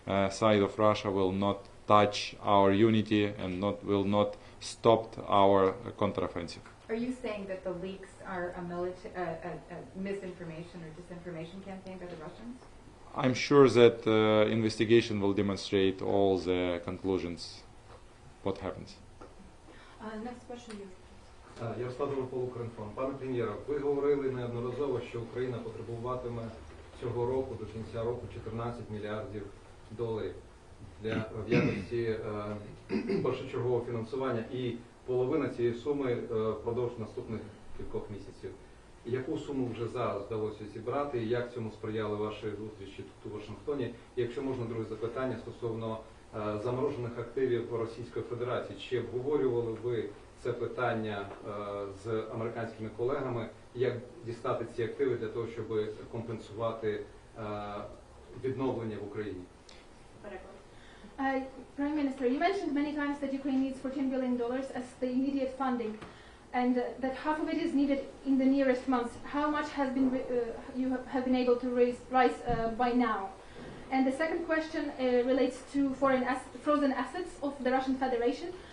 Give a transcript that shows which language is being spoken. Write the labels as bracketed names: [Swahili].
[English] side of Russia will not touch our unity and will not stop our counteroffensive. Are you saying that the leaks are a misinformation or disinformation campaign by the Russians? I'm sure that investigation will demonstrate all the conclusions. What happens? Next question, you. [Ukrainian] Ярослав Демополу, Укрінформ. Пане прем'єре, ви говорили неодноразово, що Україна потребуватиме цього року, до кінця року, $14 мільярдів для в якості першочергового фінансування, і половина цієї суми впродовж наступних кількох місяців. Яку суму вже зараз вдалося зібрати, і як цьому сприяли ваші зустрічі тут у Вашингтоні? І якщо можна, друге запитання стосовно заморожених активів Російської Федерації. Чи обговорювали ви це питання з американськими колегами, як дістати ці активи для того, щоб компенсувати відновлення в Україні. [English] Prime Minister, you mentioned many times that Ukraine needs $14 billion as the immediate funding, and that half of it is needed in the nearest months. How much has been you have been able to raise by now? And the second question relates to frozen assets of the Russian Federation.